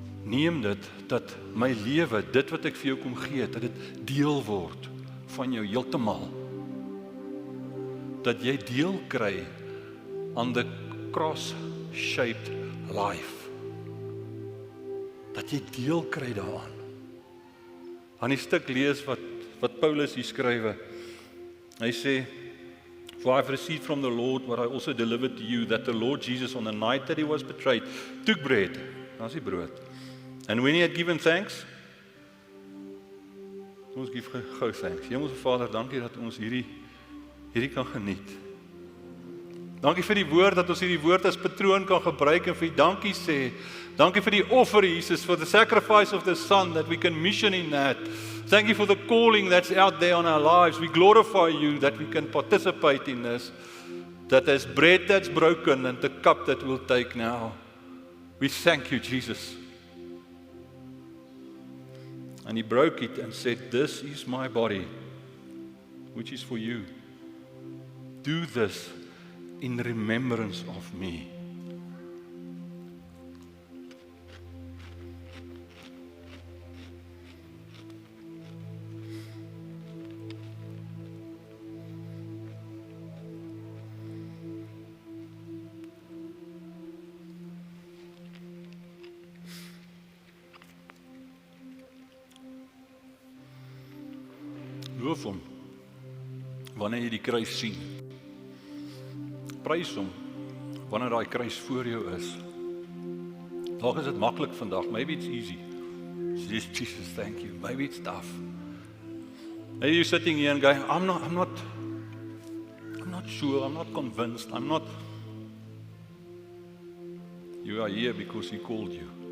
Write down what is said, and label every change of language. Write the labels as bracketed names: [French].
[Afrikaans] Neem dit, dat my lewe, dit wat ek vir jou kom gee, dat dit deel word van jou heeltemal. Dat jy deel kry aan [English] the cross-shaped life. [Afrikaans] Dat jy deel kry daaraan. Aan die stuk lees wat Paulus hier skrywe. Hy sê, [English] for I have received from the Lord what I also delivered to you, that the Lord Jesus on the night that he was betrayed, took bread, [Afrikaans] as die brood. [English] And when he had given thanks, ons give gou thanks. [Afrikaans] Hemelse Vader, dankie dat ons hierdie kan geniet. Dankie vir die woord, dat ons hierdie woord as patroon kan gebruik en vir dankie sê. Dankie vir die offer, [English] Jesus, for the sacrifice of the Son, that we can mission in that. Thank you for the calling that's out there on our lives. We glorify you that we can participate in this. That there's bread that's broken and the cup that we'll take now. We thank you, Jesus. And he broke it and said, this is my body, which is for you. Do this in remembrance of me. [Afrikaans] Loof hom, wanneer jy die kruis sien. Prys hom, wanneer daai kruis voor jou is. Dalk is dit maklik vandag, [English] maybe it's easy. Jesus, thank you. Maybe it's tough. Maybe you're sitting here and going, I'm not sure, I'm not convinced, You are here because he called you.